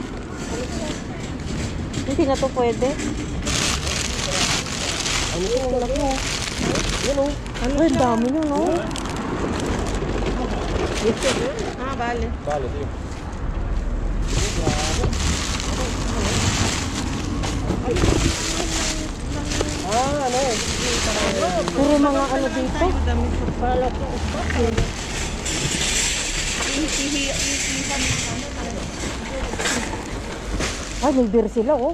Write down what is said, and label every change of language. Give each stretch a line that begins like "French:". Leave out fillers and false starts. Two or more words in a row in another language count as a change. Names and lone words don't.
Filipino: Hindi na to pwede. Ano ito? Ang laki mo. Ay, dami nyo, no?
Spanish: Vale. Vale, tío.
Filipino: Puro mga ano dito. Ay, may beer sila, oh.